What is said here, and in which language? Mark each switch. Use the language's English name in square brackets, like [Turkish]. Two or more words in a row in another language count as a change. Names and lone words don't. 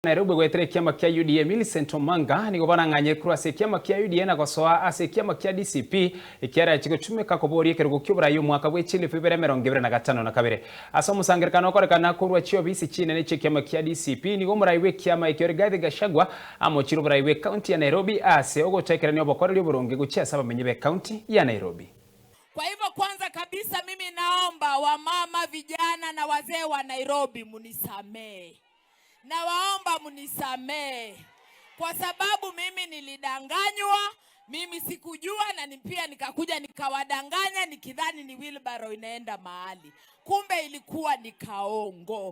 [Gusii] Nairobi gwetere kiama kia UDA Millicent Omanga nigo baranganye kurase kiama kia UDA na gosoa ase kiama kia DCP ikiara chigotumika kuborie kerugo ky'uburayi mwaka bw'ekindi 2025 asa musangirikano okorekana kurwa chio bisi chinene kiama kia DCP nigo murayi w'ekiama ikiore Rigathi Gachagua amochira uburayi we county ya Nairobi ase ogotekerania obokoreri oburonge guchiasa abamenyi be county ya Nairobi. [Swahili] Kwa hivyo kwanza kabisa mimi naomba wamama, vijana na wazee wa Nairobi munisamee. Na waomba munisamee kwa sababu mimi nilidanganywa, mimi sikujua, na pia nikakuja nikawadanganya nikidhani ni wheelbarrow inaenda mahali, kumbe ilikuwa ni kaongo.